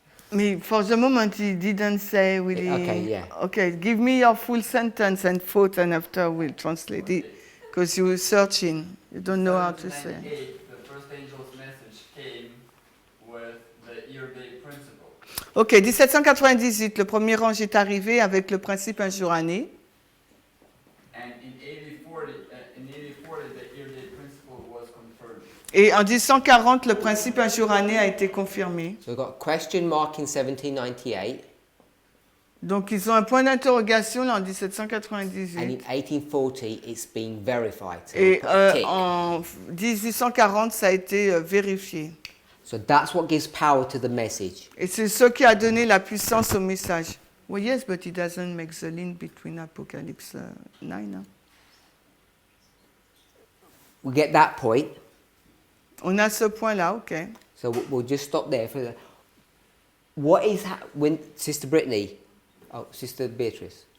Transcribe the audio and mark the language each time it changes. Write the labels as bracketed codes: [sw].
[en] Mais for the moment he didn't say really. Okay, yeah. Okay, give me your full sentence and thought, and after we'll translate it. Because you were searching, you don't know how to say. 1798, the first angel's message came with the year-day principle. [fr] Ok, 1798, le premier ange est arrivé avec le principe un jour année. [en] And in 1840, the year-day principle was confirmed. [fr] Et en 1840, le principe un jour année a été confirmé. [en] So we've got a question mark in 1798. [fr] Donc ils ont un point d'interrogation là en [en] And [fr] 1798. [en] in 1840, it's been verified. So [fr] Et [en] we put a tick. [fr] en 1840, ça a été vérifié. [en] So that's what gives power to the message. [fr] Et c'est ce qui a donné la puissance au message. [en] Well, yes, but it doesn't make the link between Apocalypse 9. Hein? We get that point. [fr] On a ce point-là, ok. [en] So we'll just stop there. What is when Sister Brittany, Sister Beatrice?